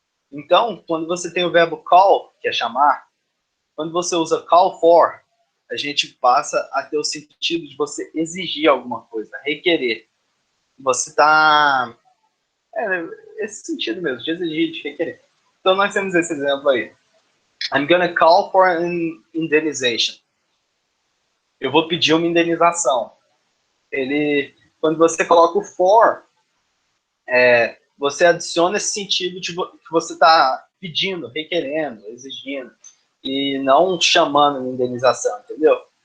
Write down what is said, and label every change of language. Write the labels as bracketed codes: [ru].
[pt] Então, quando você tem o verbo call, que é chamar, quando você usa call for, a gente passa a ter o sentido de você exigir alguma coisa, requerer. Você está... esse sentido mesmo, de exigir, de requerer. Então, nós temos esse exemplo aí. [en] I'm gonna call for an indemnization. [pt] Eu vou pedir uma indenização. Quando você coloca o for, você adiciona esse sentido de que você está pedindo, requerendo, exigindo, e não chamando de indenização, entendeu?